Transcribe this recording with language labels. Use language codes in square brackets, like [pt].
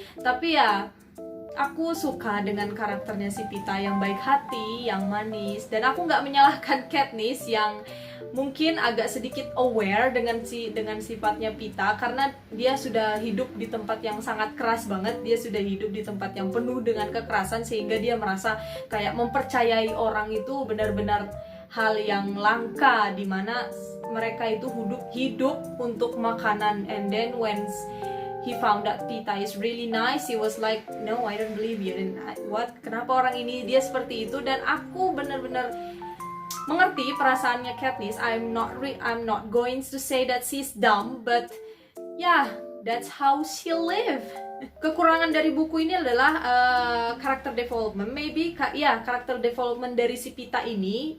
[id] Tapi ya aku suka dengan karakternya si Peeta yang baik hati, yang manis, dan aku nggak menyalahkan Katniss yang mungkin agak sedikit aware dengan sifatnya Peeta, karena dia sudah hidup di tempat yang sangat keras banget, dia sudah hidup di tempat yang penuh dengan kekerasan, sehingga dia merasa kayak mempercayai orang itu benar-benar hal yang langka, dimana mereka itu hidup untuk makanan. [en] And then when he found that Peeta is really nice, he was like, no, I don't believe you. [id] Dan [en] what? [id] Kenapa orang ini dia seperti itu? Dan aku benar-benar mengerti perasaannya Katniss. [en] I'm not going to say that she's dumb, but yeah, that's how she live. [id] Kekurangan dari buku ini adalah karakter development. [en] Maybe [id] karakter development dari si Peeta ini.